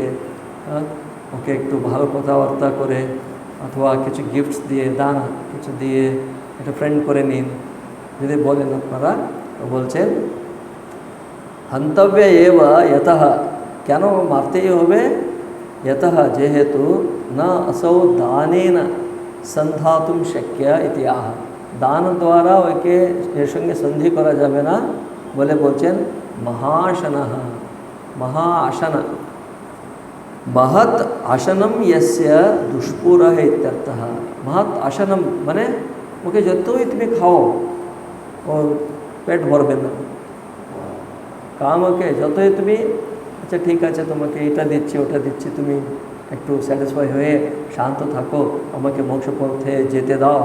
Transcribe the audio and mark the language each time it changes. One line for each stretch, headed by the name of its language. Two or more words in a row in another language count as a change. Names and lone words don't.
Bangla: ওকে একটু ভালো কথাবার্তা করে অথবা কিছু গিফটস দিয়ে, দান কিছু দিয়ে একটা ফ্রেন্ড করে নিন যদি বলেন আপনারা। তো বলছেন
Sanskrit: হন্তব্য এব यतः,
Bangla: কেন মারতেই হবে? यतः যেহেতু না
Sanskrit: असौ दानेन संधातुं शक्य इति आह,
Bangla: दान द्वारा ওকে এর সঙ্গে সন্ধি করা যাবে না বলে বলছেন
Sanskrit: महाशनः, महाशन, महत् आशनम यस्य दुष्पूरः इत्यर्थः। महत् आशनम
Bangla: মানে ওকে যতই তুমি খাও ওর পেট ভরবে না। কামকে যতই তুমি, আচ্ছা ঠিক আছে তোমাকে এটা দিচ্ছি ওটা দিচ্ছি, তুমি একটু স্যাটিসফাই হয়ে শান্ত থাকো, আমাকে মোক্ষ পথে যেতে দাও,